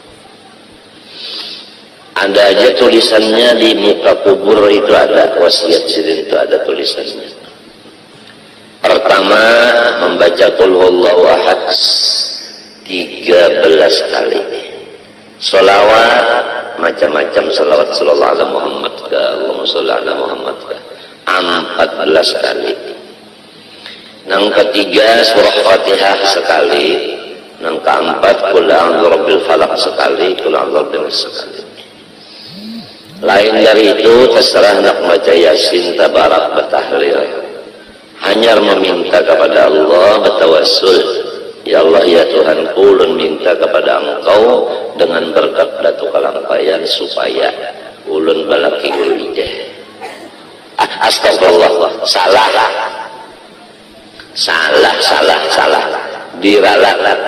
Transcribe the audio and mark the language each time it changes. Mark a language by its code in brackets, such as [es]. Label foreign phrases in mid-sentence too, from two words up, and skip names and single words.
[bjn] Ada aja tulisannya di muka kubur itu, ada wasiat Sidin itu, ada tulisannya. Pertama membaca [ar] قل هو الله أحد [bjn] 13 kali. Sholawat macam-macam, sholawat [ar] صلى الله عليه محمد [bjn] ka [ar] اللهم صل على محمد [bjn] ka 14 kali. Yang ketiga surah Fatihah sekali. Yang keempat [ar] قل أعوذ برب الفلق [bjn] sekali, [ar] قل أعوذ برب الناس [bjn] sekali. Lain dari itu terserah nak baca yasin, tabarak, batahlil. Hanya meminta kepada Allah, bertawassul, ya Allah ya Tuhanku, ulun minta kepada Engkau dengan berkat Datuk Kalampayan supaya ulun balaki ijah. Astagfirullah, salah diralat.